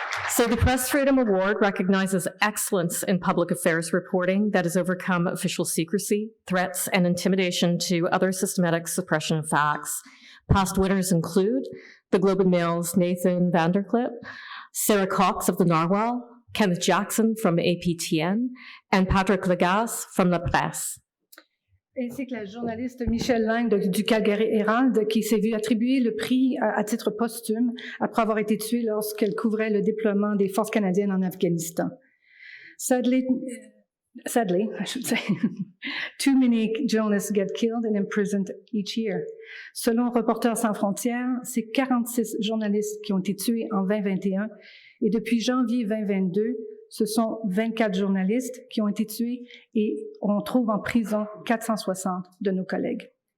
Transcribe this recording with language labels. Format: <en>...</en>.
<en>So the Press Freedom Award recognizes excellence in public affairs reporting that has overcome official secrecy, threats, and intimidation to other systematic suppression of facts. Past winners include the Globe and Mail's Nathan Vanderklip, Sarah Cox of the Narwhal, Kenneth Jackson from APTN, and Patrick Legas from La Presse.</en> <fr>Ainsi que la journaliste Michelle Lang du Calgary Herald, qui s'est vue attribuer le prix à titre posthume après avoir été tuée lorsqu'elle couvrait le déploiement des forces canadiennes en Afghanistan.</fr> <en>Sadly, I should say, too many journalists get killed and imprisoned each year.</en> <fr>Selon Reporters sans frontières, c'est 46 journalistes qui ont été tués en 2021 et depuis janvier 2022, ce sont 24 journalistes qui ont été tués et on trouve en prison 460 de nos collègues.</fr>